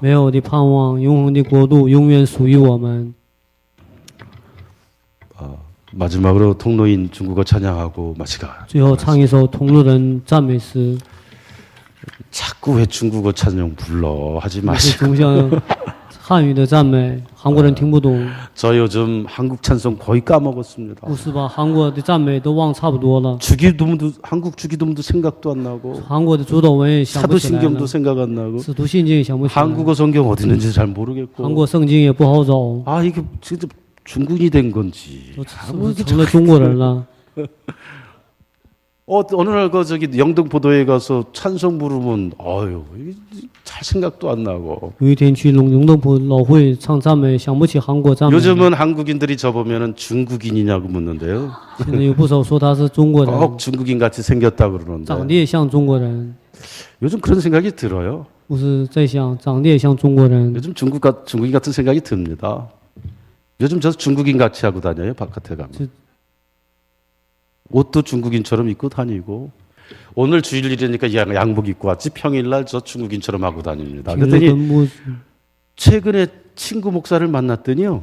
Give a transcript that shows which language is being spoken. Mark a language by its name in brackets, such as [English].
[Chinese] 美好的盼望，永恒的国度永远属于我们。 [Korean] 마지막으로 통로인 중국어 찬양하고 마치가. [Chinese] 最后唱一首同路人赞美诗。 [Korean] 자꾸 왜 중국어 찬양 불러 하지 [Chinese] 是 [Korean] 마시고. [Chinese] 总想汉语的赞美，韩国人听不懂， [Korean] 저 요즘 한국 찬송 거의 까먹었습니다. [Chinese] 不是把韩国的赞美都忘差不多了。 [Korean] 주기도문도 한국 주기도문도 생각도 안 나고 [Chinese] 韩国的主导文也想不起来了， [Korean] 사도신경도 생각 안 나고 [Chinese] 使徒信经也想不起来， [Korean] 한국어 성경 어디 있는지 잘 [Chinese] 韩 [Korean] 모르겠고 [Chinese] 国圣经也不好找， [Korean] 아 이게 진짜 중국이 된 건지 [Chinese] 是不是成了中国人了？ [Korean] 어느 날 그 저기 영등포도에 가서 찬송 부르면 아유 이게 잘 생각도 안 나고 [Chinese] 有一天去龙洞埔老会唱赞美，想不起韩国赞美。 [Korean] 요즘은 한국인들이 저보면은 중국인이냐고 묻는데요. [Chinese] 现在有不少说他是中国人， [Korean] 꼭 중국인 같이 생겼다 [Chinese] 长 [Korean] 그러는데 [Chinese] 得也像中国人。 [Korean] 요즘 그런 생각이 들어요. [Chinese] 不是在想长得也像中国人， [Korean] 요즘 중국인 같은 생각이 듭니다. 요즘 저 중국인 같이 하고 다녀요 바깥에 가면. 옷도 중국인처럼 입고 다니고 오늘 주일이라니까 양복 입고 왔지 평일날 저 중국인처럼 하고 다닙니다. [Chinese] 平时 [Korean] 그랬더니 [Chinese] 跟牧 [Korean] 최근에 친구 목사를 만났더니요